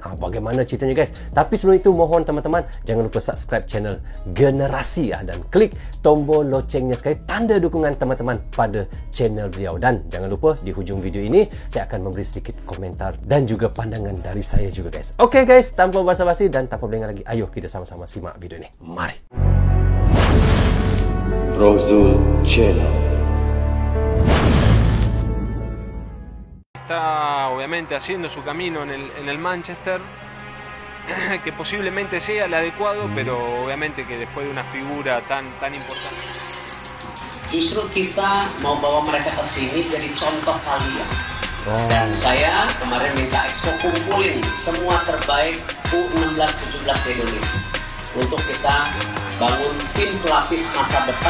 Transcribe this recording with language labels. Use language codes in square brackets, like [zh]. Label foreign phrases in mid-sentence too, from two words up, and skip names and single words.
[ms] Bagaimana ceritanya guys? Tapi sebelum itu mohon teman-teman jangan lupa [en] subscribe channel [ms] Generasi dan klik tombol locengnya sekali tanda dukungan teman-teman pada channel beliau. Dan jangan lupa di hujung video ini saya akan memberi sedikit komentar dan juga pandangan dari saya juga guys. Oke guys, tanpa basa-basi dan tanpa berlengah lagi, ayo kita sama-sama simak video ini. Mari. Rozul Channel. [es] Está obviamente haciendo su camino en el Manchester, que posiblemente sea el adecuado, pero obviamente que después de una figura tan importante. [id] Justru kita mau bawa mereka ke sini jadi contoh kalian. Dan saya kemarin minta EXO kumpulin semua terbaik U16-17 di Indonesia untuk kita bangun tim pelapis masa depan.